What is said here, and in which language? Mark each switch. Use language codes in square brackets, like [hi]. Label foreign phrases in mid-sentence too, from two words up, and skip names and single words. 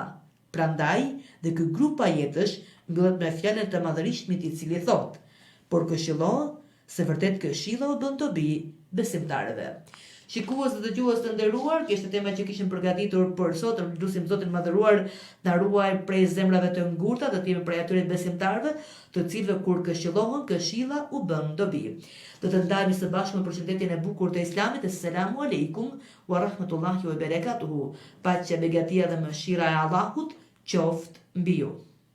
[sq] Prandaj dhe ky grup ajetësh mbyllet me fjalën të Madhërishtmit i cili thot: "Por këshillo se vërtet këshilla u bën dobi besimtarëve." Shikues dhe dëgjues të nderuar, kjo ishte tema që kishim përgatitur për sot. Lutim Zotin Madhëruar na ruaj prej zemrave të ngurta, të jemi prej atyre besimtarëve, të cilëve kur këshillohen, këshilla u bën dobi. Do të ndajmë së bashku me përshëndetjen e bukur të Islamit. [ar] السلام عليكم ورحمة الله وبركاته. [sq] Paqja, begatia dhe mëshira e Allahut qoftë mbi ju.